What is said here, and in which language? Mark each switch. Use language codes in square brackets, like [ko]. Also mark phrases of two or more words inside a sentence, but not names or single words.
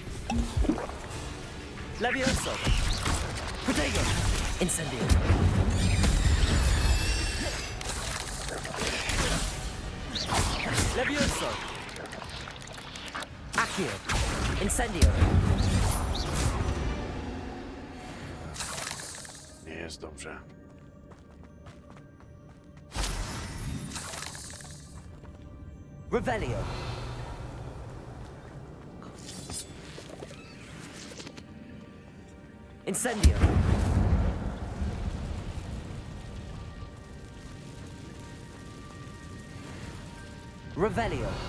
[pl] Levioso. Protego. Incendio. Levioso. Accio. Incendio. Nie jest dobrze. Revelio. Incendio. Revelio.